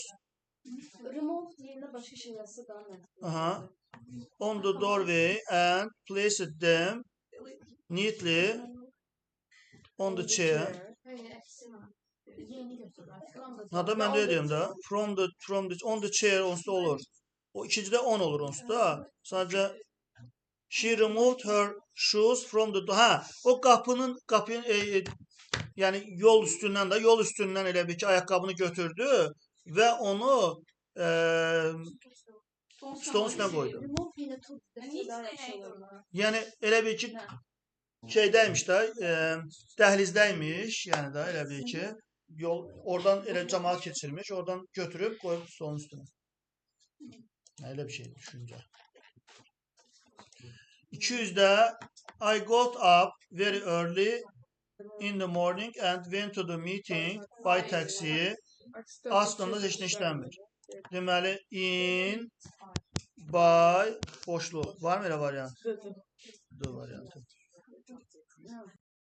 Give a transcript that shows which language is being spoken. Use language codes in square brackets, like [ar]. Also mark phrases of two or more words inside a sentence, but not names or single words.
[tr] Remove yerine başka şey yazsa daha net. [en] On the doorway and placed them neatly on the chair. [az] Nada mən də deyim də. [en] From the on the chair [az] onsuz da olur. O ikincidə on olur onsuz da. [en] Sadəcə she removed her shoes from the door. [az] O qapının yəni yol üstündən elə bir ki ayaqqabını götürdü və onu stolun üstünə qoydu. Yəni elə bir ki şeydəymiş də, dəhlizdəymiş, yəni də elə bir ki yol oradan elə cəmaət keçirmiş, oradan götürüb qoyub stolun üstünə. Elə bir şey düşüncə. [en] 200-də I got up very early in the morning and went to the meeting by taxi. [az] Aslında heç nə işlənmir. Deməli, [en] in, by, [az] boşluq. Var mı elə variant? D variantı.